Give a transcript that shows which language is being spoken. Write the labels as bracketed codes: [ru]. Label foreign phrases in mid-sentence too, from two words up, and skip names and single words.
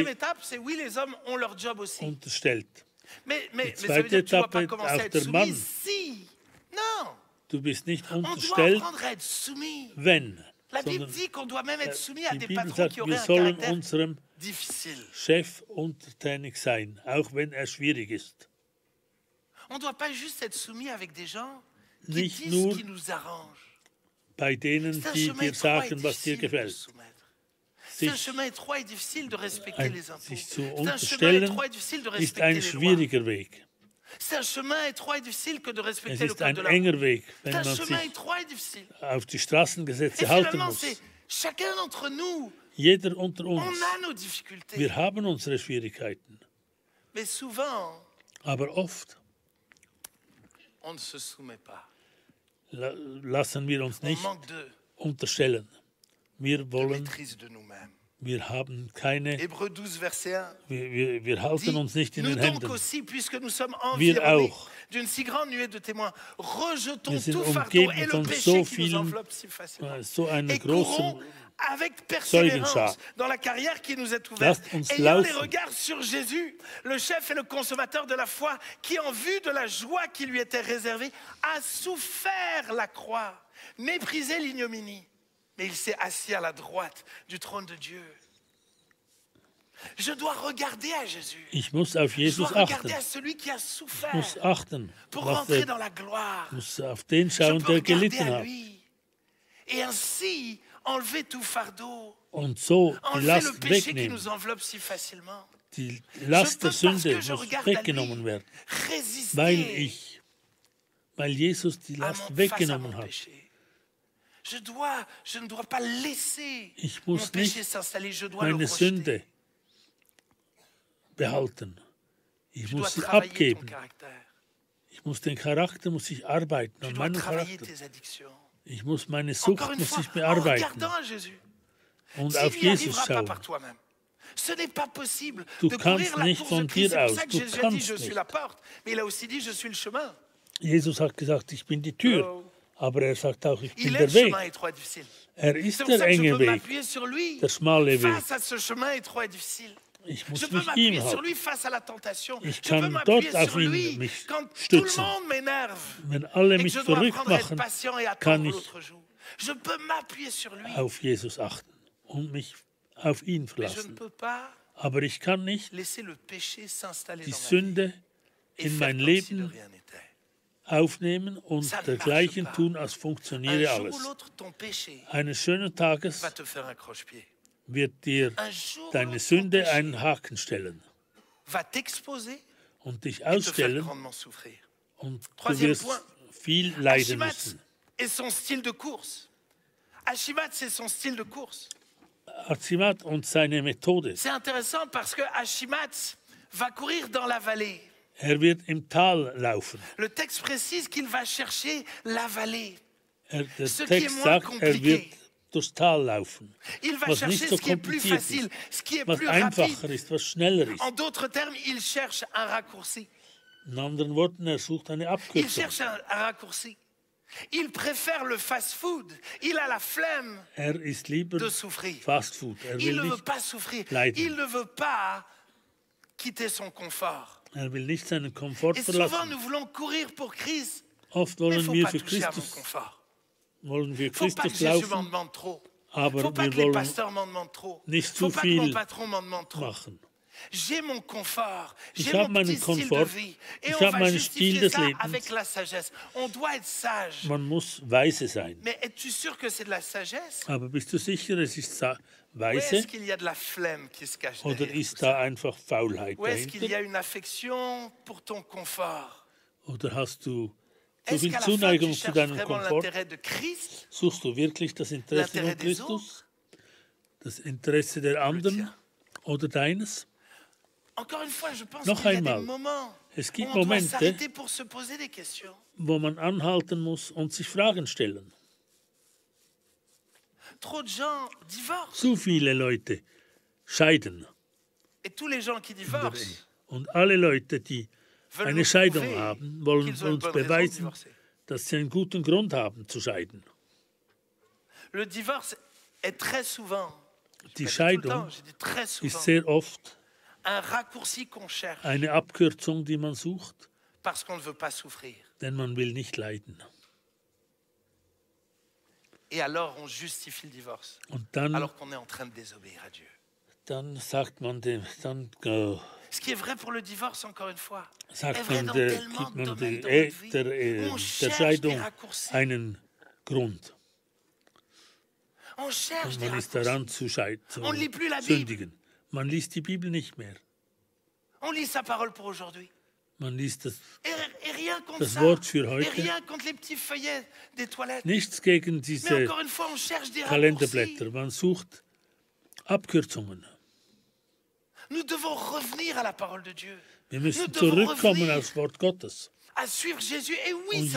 [fr] sei étape, c'est oui, les hommes ont leur job aussi. [de] unterstellt. [fr] Mais [de] Die [fr] ça veut dire que tu ne dois pas [de] zweite [fr] commencer à [de] Etappe, [fr] être [de] auch der Mann. [fr] soumise si. Non, [de] Du bist nicht [fr] on doit [de] unterstellt, [fr] apprendre à être soumis. [de] wenn. [fr] La Bible [de] Sondern [fr] dit qu'on doit même être soumis à [de] die [fr] des [de] Bibel [fr] patrons [de] sagt, [fr] qui auraient [de] wir [fr] un [de] sollen [fr] caractère [de] unserem [fr] difficile. [de] Chef untertänig sein, auch wenn er schwierig ist. [fr] On ne doit pas juste être soumis avec des gens qui [de] Nicht [fr] disent [de] nur [fr] ce qui nous arrange. [de] Bei denen, [fr] C'est un [de] die [fr] chemin [de] dir [fr] étroit et [de] sagen, was dir [fr] difficile de [de] gefällt. [fr] se soumettre. C'est un [de] Sich, [fr] chemin étroit et difficile de respecter les impôts. [de] sich zu [fr] C'est un chemin [de] unterstellen, [fr] étroit et difficile de [de] ist [fr] respecter [de] ein [fr] les lois. [de] schwieriger Weg. [fr] C'est un chemin étroit et difficile que de [de] Es [fr] respecter le [de] ist [fr] code [de] ein [fr] de la route. [de] enger Weg, wenn [fr] C'est un [de] man [fr] chemin [de] sich [fr] étroit et difficile. [de] auf die [fr] Et [de] Straßengesetze halten finalement, muss. [fr] c'est chacun d'entre nous, [de] Jeder unter [fr] on [de] uns. [fr] a nos difficultés. [de] Wir haben unsere Schwierigkeiten. [fr] Mais souvent, [de] Aber oft [fr] on ne se soumet pas. [de] lassen wir uns [fr] On [de] nicht [fr] manque de [de] unterstellen. Wir wollen, [fr] maîtrise de nous-mêmes. [de] wir haben keine, [fr] Hébreux 12, verset 1. [de] wir halten uns nicht in [fr] Nous [de] den [fr] donc [de] Händen. [fr] aussi, puisque nous sommes [de] Wir [fr] environnés [de] auch. [fr] d'une si grande nuée de témoins, rejetons [de] Wir sind [fr] tout fardeau [de] umgeben [fr] et le [de] von [fr] péché [de] so [fr] qui nous [de] vielen, [fr] enveloppe si facilement. [de] so einer [fr] Et courons [de] großen [fr] avec persévérance [de] Zeugenschar. [fr] dans la carrière qui nous est ouverte, [de] Lasst uns [fr] ayant les [de] laufen. [fr] regards sur Jésus, le chef et le consommateur de la foi, qui en vue de la joie qui lui était réservée, a souffert la croix, méprisé l'ignominie, mais il s'est assis à la droite du trône de Dieu. Je dois regarder à Jésus. [de] Ich muss auf [fr] Je [de] Jesus [fr] dois [de] achten. [fr] regarder à celui qui a [de] Ich [fr] souffert [de] muss achten. [fr] pour [de] Was [fr] rentrer [de] der, [fr] dans la gloire. [de] muss auf den [fr] Je [de] schauen, [fr] peux [de] der [fr] regarder [de] gelitten [fr] à [de] hat. [fr] lui et ainsi enlever tout fardeau, [de] Und so die [fr] enlever le [de] Last [fr] péché qui [de] wegnehmen. [fr] nous enveloppe si facilement. [de] Die [fr] Je [de] Last [fr] peux, [de] der [fr] parce [de] Sünde [fr] que je [de] muss [fr] regarde à lui, [de] weggenommen werden, [fr] résister [de] weil Jesus die [fr] à [de] Last [fr] mon, face à [de] weggenommen [fr] mon [de] hat. [fr] péché. Je ne dois pas laisser [de] Ich [fr] mon [de] muss [fr] péché [de] nicht [fr] s'installer, je dois le [de] meine [fr] rejeter. [de] Sünde behalten. Ich [fr] Je dois [de] muss sie [fr] travailler ton [de] abgeben. [fr] caractère. [de] Ich muss den Charakter, muss ich arbeiten [fr] Tu [de] an [fr] dois [de] meinem [fr] travailler [de] Charakter. [fr] tes addictions. [de] Ich muss meine [fr] Encore [de] Sucht [fr] une [de] muss [fr] fois, [de] ich [fr] en [de] bearbeiten [fr] regardant à Jésus. [de] und [fr] Tu [de] auf [fr] n'y [de] Jesus [fr] arriveras pas [de] schauen. [fr] par toi-même. Ce n'est pas possible [de] Du [fr] de [de] kannst [fr] courir la [de] nicht [fr] course [de] von [fr] de Christ. [de] dir [fr] C'est pour [de] aus. [fr] ça que [de] Du [fr] Jésus a dit, [de] kannst [fr] je suis [de] nicht. [fr] la porte. Mais il a aussi dit, je suis le chemin. [de] Jesus hat gesagt, ich bin die Tür, aber er sagt auch, ich bin [fr] Il est [de] der [fr] le [de] Weg. [fr] chemin étroit et difficile. [de] Er [fr] C'est [de] ist [fr] pour [de] der [fr] ça que je [de] enge [fr] peux [de] Weg, [fr] m'appuyer sur lui [de] der schmale Weg. [fr] face à ce chemin étroit et difficile. [de] Ich [fr] Je [de] muss [fr] peux [de] mich [fr] m'appuyer [de] ihm [fr] sur [de] halten. [fr] lui face à la tentation. [de] Ich [fr] Je peux [de] kann [fr] m'appuyer [de] dort auf [fr] sur [de] ihn [fr] lui [de] mich [fr] quand tout le [de] stützen. [fr] monde m'énerve [de] Wenn alle [fr] et que [de] mich [fr] je dois [de] verrückt [fr] apprendre à être [de] machen, [fr] patient et [de] kann [fr] attendre [de] ich [fr] l'autre jour. Je peux m'appuyer sur lui, [de] auf Jesus achten und mich auf ihn [fr] mais je ne [de] verlassen. [fr] peux pas [de] Aber ich kann nicht [fr] laisser le péché s'installer [de] die [fr] dans ma vie [de] Sünde [fr] et [de] in [fr] faire [de] mein [fr] comme si de [de] Leben [fr] rien n'était. [de] aufnehmen und dergleichen tun, als funktioniere alles. Eines schönen Tages wird dir deine Sünde einen Haken stellen und dich ausstellen und du wirst viel leiden müssen. Achimat und seine Methode. [fr] C'est intéressant parce que Achimat va courir dans la vallée. [de] Wird im Tal laufen. [fr] Le texte précise qu'il va chercher la vallée. [de] Der Text sagt, wird durchs Tal laufen. Was nicht so kompliziert ist, was einfacher ist, was schneller ist. [fr] En d'autres termes, il cherche un raccourci. [de] In anderen Worten, sucht eine Abkürzung. [fr] Il cherche un raccourci. Il préfère le fast-food. Il a la flemme [de] ist lieber [fr] de souffrir. [de] Fast-Food. [fr] Il ne veut pas souffrir. [de] Leiden. [fr] Il ne veut pas quitter son confort. [de] Will nicht seinen Komfort [fr] Et [de] verlassen. [fr] souvent, nous voulons courir pour Christ. [de] Oft [fr] Mais il ne [de] wollen [fr] faut [de] wir [fr] pas [de] für [fr] toucher à mon [de] Christus, [fr] confort. [de] wollen wir [fr] Il ne faut pas que [de] Christus [fr] Jésus m'en [de] laufen, [fr] demande trop. Il [de] aber [fr] ne faut pas [de] wir [fr] que les [de] wollen [fr] pasteurs m'en demandent trop. Il [de] nicht [fr] ne faut [de] zu [fr] pas que mon [de] viel [fr] patron m'en demande trop. [de] machen. [fr] J'ai mon confort, [de] Ich [fr] j'ai [de] habe [fr] mon petit [de] meinen [fr] style de [de] Komfort, [fr] vie. Et [de] ich [fr] on [de] habe [fr] va [de] meinen Stil [fr] justifier des ça [de] Lebens. [fr] avec la sagesse. On doit être sage. [de] Man muss weise sein. [fr] Mais es-tu sûr que c'est de la sagesse? [de] Aber bist du sicher, es ist [fr] Ou [de] weise [fr] est-ce qu'il y a de la flemme qui se cache [de] oder [fr] derrière tout [de] ist [fr] ça? [de] da einfach Faulheit [fr] Ou est-ce qu'il y a [de] dahinter? [fr] une affection pour ton confort? [de] Oder hast du zu [fr] Est-ce [de] viel [fr] qu'à la fin, tu [de] Zuneigung zu [fr] cherches [de] deinem [fr] vraiment [de] Komfort? [fr] l'intérêt de Christ? [de] Suchst du wirklich das Interesse [fr] L'intérêt [de] von [fr] des [de] Christus? Das Interesse der anderen oder deines? [fr] Encore une fois, je pense [de] Noch [fr] qu'il y a [de] einmal, [fr] des moments [de] es [fr] où [de] gibt [fr] on doit [de] Momente, [fr] s'arrêter pour se poser des questions. [de] wo man anhalten muss und sich Fragen stellen. [fr] Trop de gens divorcent. [de] Zu viele Leute scheiden. [fr] Et tous les gens qui divorcent [de] Und alle Leute, die [fr] veulent [de] eine [fr] nous [de] Scheidung [fr] prouver [de] haben, wollen [fr] qu'ils ont une [de] uns [fr] bonne raison de [de] beweisen, [fr] divorcer. [de] dass sie einen guten Grund haben zu scheiden. [fr] Le divorce est très souvent, [de] Die [fr] pas dit tout le [de] Scheidung [fr] temps, j'ai dit très [de] ist [fr] souvent, [de] sehr oft [fr] un raccourci qu'on cherche [de] eine Abkürzung, die man sucht, [fr] parce qu'on ne veut pas souffrir. [de] denn man will nicht leiden. [fr] Et alors on justifie le divorce, [de] Und dann, [fr] alors qu'on est en train de désobéir à Dieu. [de] dann sagt man dem, dann [fr] Ce qui est vrai pour le divorce, encore une fois, est [de] sagt [fr] vrai [de] man [fr] dans [de] der, [fr] tellement [de] gibt [fr] de [de] man [fr] domaines [de] der, [fr] de notre vie. On [de] der [fr] cherche des [de] Scheidung [fr] raccourcis. [de] einen Grund. [fr] On cherche [de] Und [fr] des [de] man ist [fr] raccourcis. [de] daran zu [fr] On ne lit plus la Bible. [de] sündigen. Man liest die Bibel nicht mehr. [fr] On lit sa parole pour aujourd'hui. [de] Man liest [fr] Et rien contre [de] das [fr] ça. [de] Wort für [fr] Et [de] heute. [fr] rien contre les petits feuillets des toilettes. [de] Nichts gegen [fr] Mais [de] diese [fr] encore une fois, on cherche des raccourcis. [de] Kalenderblätter. Man sucht Abkürzungen. [fr] Nous devons revenir à la parole de Dieu. [de] Wir müssen [fr] Nous devons [de] zurückkommen [fr] revenir [de] aufs Wort Gottes. [fr] à suivre Jésus. Et oui, [de] Und [fr] ça sera